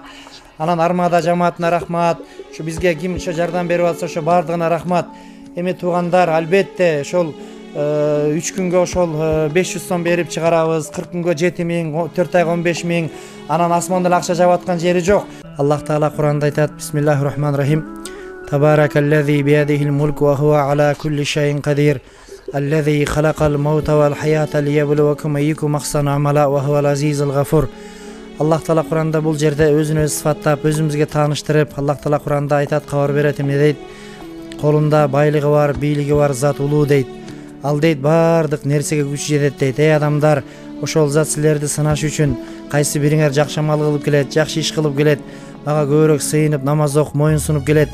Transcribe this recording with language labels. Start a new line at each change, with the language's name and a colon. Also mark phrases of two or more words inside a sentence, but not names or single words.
Kyrgyz: Анан Армада жамаатына рахмат. Ушу бизге ким ошо жардам берип атса ошо бардыгына рахмат. Эми туугандар, албетте ошол 3 күнгө ошол 500 сом берип чыгарабыз. 40 күнгө 7000, 4 айга 15000. Анан асмандан акча жаап аткан жери жок. Аллах Таала Куранда айтат:
Arabic: بسم الله الرحمن الرحيم. تبارك الذي بيده الملك وهو على كل شيء قدير. الذي خلق الموت والحياة ليبلوكم أيكم أحسن عملا وهو العزيز الغفور.
Kyrgyz: Аллах Таала Куранда бул жерде өзүн өзү сыфаттап, өзүбүзгө тааныштырып, Аллах Таала Куранда айтат, кабар берет, эмне дейт? Колунда байлыгы бар, бийлиги бар зат улуу дейт. Ал дейт бардык нерсеге күч жетет дейт. Эй адамдар, ошол зат силерди сынаш үчүн кайсы бириңер жакшы амал кылып келет, жакшы иш кылып келет, мага көбүрөөк сыйынып намаз окуп моюн сунуп келет.